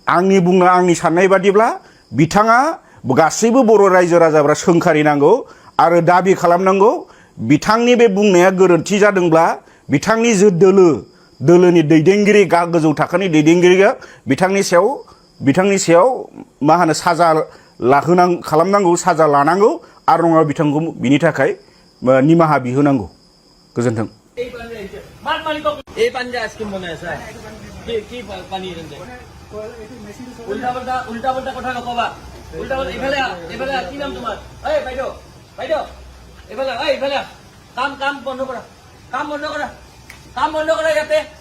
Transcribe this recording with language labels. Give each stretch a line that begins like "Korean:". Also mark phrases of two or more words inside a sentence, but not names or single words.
Bodo: आंनि साननाय बादिब्ला बिथाङा गासैबो बर' रायजो राजाफ्रा सोंखारिनांगौ आरो दाबि खालामनांगौ बिथांनि बे बुंनाया गोरोन्थि जादोंब्ला बिथांनि जे दोलोनि दैदेनगिरि गोजौ थाखोनि दैदेनगिरिया बिथांनि सायाव मा होनो साजा खालामनांगौ साजा लानांगौ आरो नङाबा बिथांखौ बिनि थाखाय निमाहा बिहोनांगौ गोजोन्थों
Assamese: এই পানী যে আইচক্ৰীম বনাই আছা কি পানী উল্টা পাল্টা কথা নকবা উল্টা পাল্টা এইফালে কি নাম তোমাৰ বাইদেউ এইফালে কাম বন্ধ কৰা কাম বন্ধ কৰা ইয়াতে